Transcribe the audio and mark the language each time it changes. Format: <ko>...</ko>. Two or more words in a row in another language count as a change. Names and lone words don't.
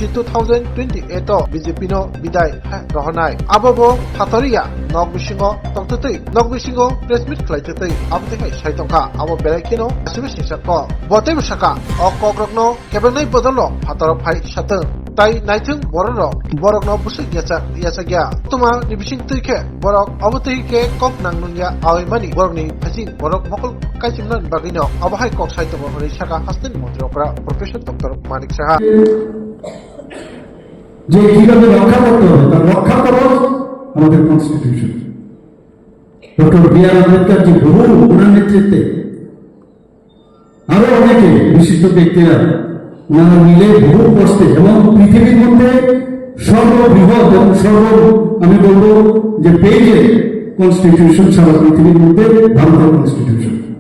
<trp>2028 बीजेपी नो बिदाय रहनाय आबो फातरिया नग बिसिंगो तंगतै नग बिसिंगो</trp> <en>press meet</en> <trp>खलाइतै आबतेखाय साइतंखा आबो बेलायखिनो आसिबो सिंसाक बतेब साका अकग्रगनो केबनाय बदल फातर फाइ सात ताई नाइथुं बरक न बुसु याचा गया तुमा निबिसिं तैखे बरक अबतैखे कक नांनुया आइमानि बरकनि फासि बरक मकल काइसिमनान बागिनो अबहाय कक साइतंगो हरै साका हासनानि मन्त्रीफोरा प्रफेसर डक्टर मानिक साहा</trp> <bn>যে কিভাবে রক্ষা করতে হবে তার রক্ষা কবচ আমাদের কনস্টিটিউশন ডক্টর বি.আর. আম্বেদকর জি বহু ওনার নেতৃত্বে আরো অনেকে বিশিষ্ট ব্যক্তিরা ওনারা মিলে বহু কষ্টে এবং পৃথিবীর মধ্যে সর্ববৃহৎ এবং আমি বলবো যে পেজে কনস্টিটিউশন সারা পৃথিবীর মধ্যে ভারতের কনস্টিটিউশন</bn>